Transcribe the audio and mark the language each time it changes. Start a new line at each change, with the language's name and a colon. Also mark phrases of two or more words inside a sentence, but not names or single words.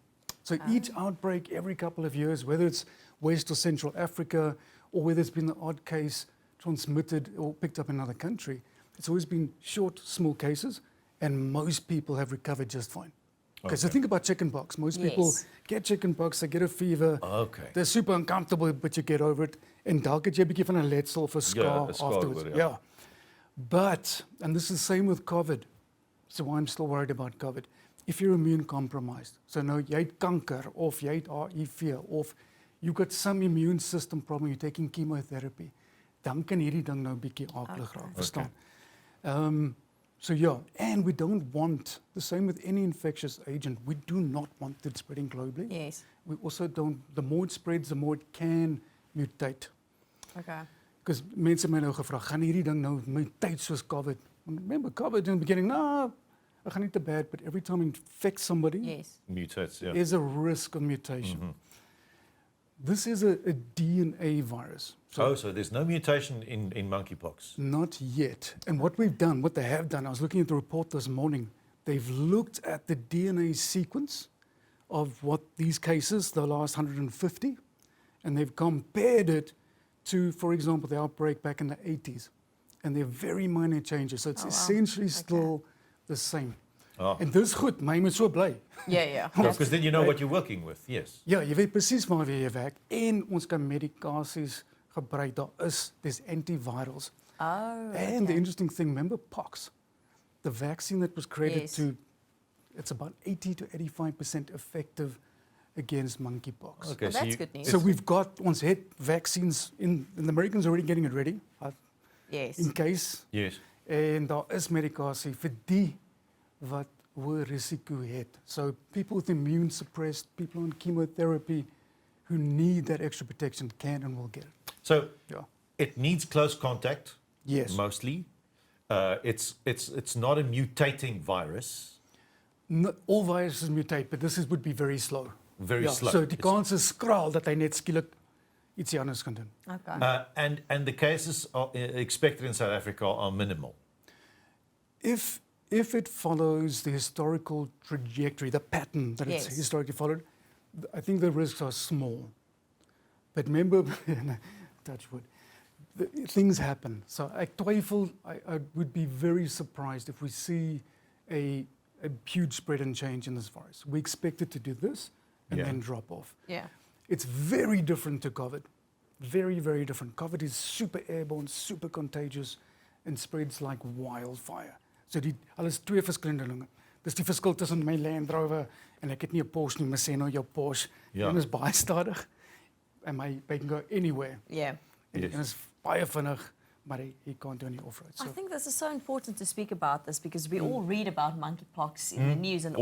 English: So each outbreak every couple of years, whether it's West or Central Africa, or whether it's been the odd case transmitted or picked up in another country, it's always been short, small cases, and most people have recovered just fine. Okay, so think about chickenpox. Most people Yes. get chickenpox, they get a fever, Okay. they're super uncomfortable, but you get over it.
Afrikaans: En dalk het jy 'n bietjie van 'n letsel of 'n scar
English: a scar afterwards.
Afrikaans: oor, ja.
English: Yeah. But, and this is the same with COVID, so why I'm still worried about COVID. If you're immune compromised,
Afrikaans: so nou jy het kanker of jy het HIV of
English: you've got some immune system problem, you're taking chemotherapy,
Afrikaans: dan kan hierdie ding nou 'n bietjie akelig raak, verstaan?
English: So yeah, and we don't want, the same with any infectious agent, we do not want it spreading globally. Yes. We also don't, the more it spreads, the more it can mutate. Okay.
Afrikaans: Because mense het my nou gevra, gaan hierdie ding nou mutate soos COVID?
English: Remember COVID in the beginning, no, it
Afrikaans: gaan nie te
English: bad, but every time it infects somebody, Yes. Mutates, yeah. there's a risk of mutation. This is a DNA virus. So there's no mutation in monkeypox. Not yet. And what we've done, what they have done, I was looking at the report this morning, they've looked at the DNA sequence of what these cases, the last 150, and they've compared it to, for example, the outbreak back in the 80s. And they're very minor changes. So it's essentially still the same. Oh.
Afrikaans: En dis goed, my moet so bly.
English: Yeah. Because then you know what you're working with, yes.
Afrikaans: Ja, jy weet presies waarmee jy werk en ons kan medikasies gebruik.
English: There's antivirals. Oh, And the interesting thing, remember pox, the vaccine that was created Yes. it's about 80 to 85% effective against monkeypox. Okay, Well, that's good news. So we've got,
Afrikaans: ons het
English: vaccines and the Americans are already getting it ready, Yes. in case, Yes.
Afrikaans: en daar is medikasie vir die wat hoë risiko het.
English: So people with immune suppressed, people on chemotherapy who need that extra protection can and will get it. So Yeah. it needs close contact, Yes. mostly. It's not a mutating virus. Not all viruses mutate, but would be very slow. Very slow.
Afrikaans: So die kans is skraal dat hy net skielik ietsie anders kan doen.
English: Okay. And the cases are, expected in South Africa are minimal. If it follows the historical trajectory, the pattern that it's Yes. historically followed, I think the risks are small. But remember, touch wood, things happen. So I would be very surprised if we see a huge spread and change in this virus. We expect it to do this and Yeah. then drop off. Yeah. It's very different to COVID. Very, very different. COVID is super airborne, super contagious, and spreads like wildfire.
Afrikaans: So hulle is twee verskillende dinge. Dis die verskil tussen my Land Rover en ek het nie 'n Porsche nie, maar sê nou jou Porsche. Ja. En is baie stadig. En my
English: can go anywhere. Yeah.
Afrikaans: En
English: Yes.
Afrikaans: is baie vinnig, maar hy
English: can't do any off-road. I So think this is so important to speak about this because we all read about monkeypox in the news, and